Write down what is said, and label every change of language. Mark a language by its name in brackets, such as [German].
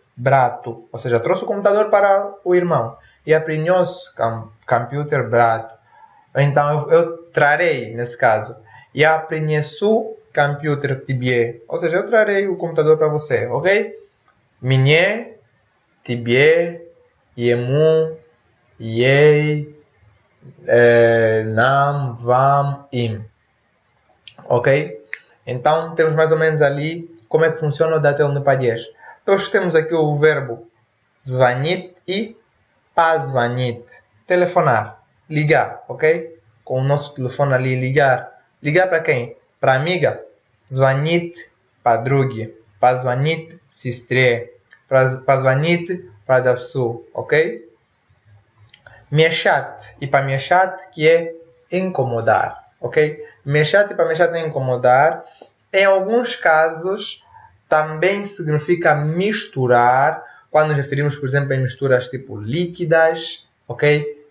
[Portuguese] Брату, ou seja, trouxe o computador para o irmão, [Russian] я принес компьютер брату. [Portuguese] Então, eu trarei, nesse caso, [Russian] я принесу компьютер тебе, [Portuguese] ou seja, eu trarei o computador para você, ok? [Russian] Мне, тебе, ему, ей, нам, вам, им. [Portuguese] Ok? Então, temos mais ou menos ali como é que funciona o dátil no падеж. Depois temos aqui o verbo звонить e позвонить. Telefonar, ligar, ok? Com o nosso telefone ali, ligar. Ligar para quem? Para a amiga. [Russian] Звонить подруге. Позвонить сестре. Позвонить продавцу, ok? [Portuguese] Mexat e pamexat, que é incomodar, ok? Mexat e pamexat é incomodar. Em alguns casos, também significa misturar, quando nos referimos, por exemplo, em misturas tipo líquidas, ok?